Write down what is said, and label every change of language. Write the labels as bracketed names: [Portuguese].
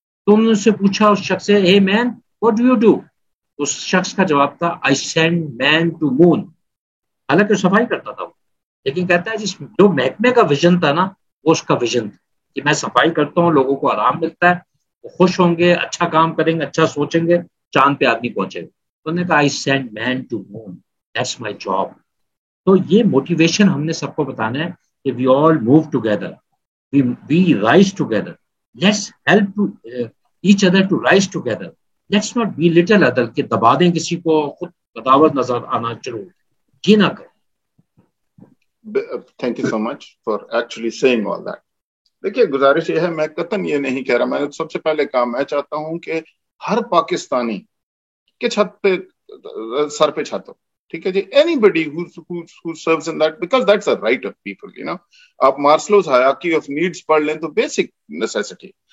[Urdu] تو انہوں نے اس سے پوچھا اس شخص سے, [English] hey man, what do you do؟ [Urdu] اس شخص کا جواب تھا, [English] I send man to moon. [Urdu] حالانکہ صفائی کرتا تھا وہ, لیکن کہتا ہے جو محکمے کا ویژن تھا نا, وہ اس کا ویژن تھا کہ میں صفائی کرتا ہوں, لوگوں کو آرام ملتا ہے, وہ خوش ہوں گے, اچھا کام کریں گے, اچھا سوچیں گے, چاند پہ آدمی پہنچے گا. انہوں نے کہا [English] I send man to moon, that's my job. [Urdu] تو یہ موٹیویشن ہم نے سب کو بتانا ہے کہ [English] we all move together, we rise together, let's help to each other to rise together, let's not belittle other [Urdu] کہ دبا دیں کسی کو, خود بداوت نظر آنا شروع, یہ نہ کریں. [English] Thank you so much for actually saying all that. [Urdu] دیکھیے گزارش یہ ہے, میں قطعاً یہ نہیں کہہ رہا, میں سب سے پہلے کام میں چاہتا ہوں کہ ہر پاکستانی کے چھت پہ سر پہ چھت ہو, ٹھیک ہے جی, [English] anybody who serves in that, because that's a right of people, you know. [Urdu] آپ مارسلوز ہائرارکی آف نیڈس پڑھ لیں تو بیسک نیسیسٹی.